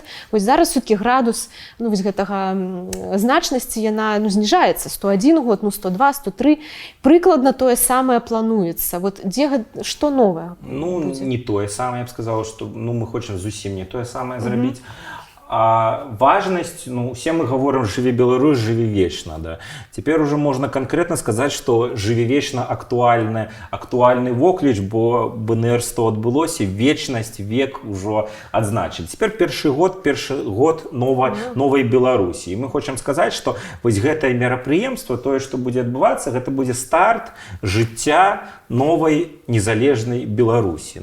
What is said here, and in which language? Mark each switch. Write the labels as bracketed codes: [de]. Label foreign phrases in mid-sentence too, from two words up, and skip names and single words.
[be] Вось зараз все-таки градус, ну, вось гэтага значнасці, яна, ну, зніжаецца. 101 год, ну, 102, 103. Прыкладна тое самае плануецца. Вот дзе, што новае? Ну, будзе? Не тое самае, я б сказала, што, ну, мы хочам зусім не тое самае зрабіць. А важнасць, ну, [ru] все мы говорим, [be] жыве Беларусь, жыве вечна, да. [ru] Теперь уже можно конкретно сказать, что [be] жыве вечна актуальны вокліч, бо БНР-100 адбылося, вечнасць, век ужо адзначылі. Теперь першы год новай Беларусі. І мы хочам сказаць, што вось гэтае мерапрыемства, тое, што будзе адбывацца, гэта будзе старт жыцця новай незалежнай Беларусі.